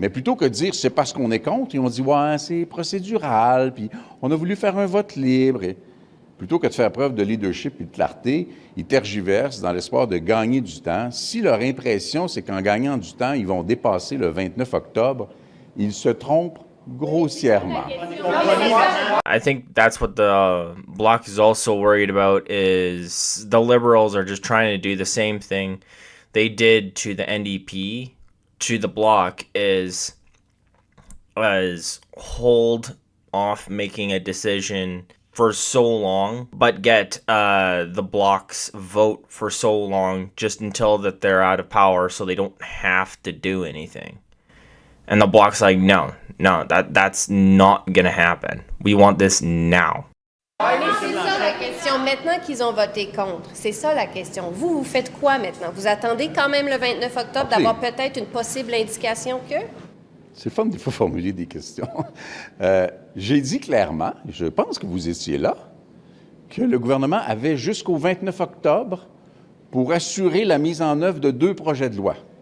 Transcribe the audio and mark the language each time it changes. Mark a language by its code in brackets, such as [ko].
[fr] Mais plutôt que de dire, c'est parce qu'on est contre, et on dit, ouais, c'est procédural, puis on a voulu faire un vote libre. Et plutôt que de faire preuve de leadership et de clarté, ils tergiversent dans l'espoir de gagner du temps. Si leur impression, c'est qu'en gagnant du temps, ils vont dépasser le 29 octobre, ils se trompent grossièrement. [en] I think that's what the Bloc is also worried about, is the Liberals are just trying to do the same thing they did to the NDP, to the Bloc, is hold off making a decision for so long, but get the Bloc's vote for so long just until that they're out of power so they don't have to do anything. And the Bloc's like, no, that's not gonna happen. We want this now. [fr] Mais c'est ça la question. Maintenant qu'ils ont voté contre, c'est ça la question. Vous faites quoi maintenant? Vous attendez quand même le 29 octobre d'avoir peut-être une possible indication que? C'est fun des fois formuler des questions. J'ai dit clairement, je pense que vous étiez là, que le gouvernement avait jusqu'au 29 octobre pour assurer la mise en œuvre de 2 projets de loi.